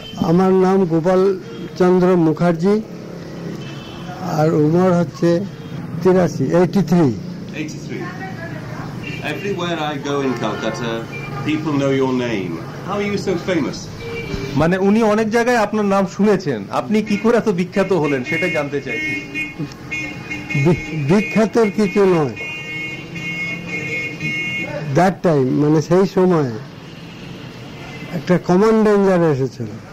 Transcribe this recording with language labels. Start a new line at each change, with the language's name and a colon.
Bangla: আমার নাম গোপাল চন্দ্র মুখার্জি আর উমর হচ্ছে 83.
English: Everywhere I go in Calcutta, people know your name. How are you so famous?
Bangla: মানে উনি অনেক জায়গায় আপনার নাম শুনেছেন, আপনি কি করে এত বিখ্যাত হলেন সেটা জানতে চাইছি। বিখ্যাতের কিছু নয়,
English: that time
Bangla: মানে সেই সময় একটা কমন ডেঞ্জার এসেছিল।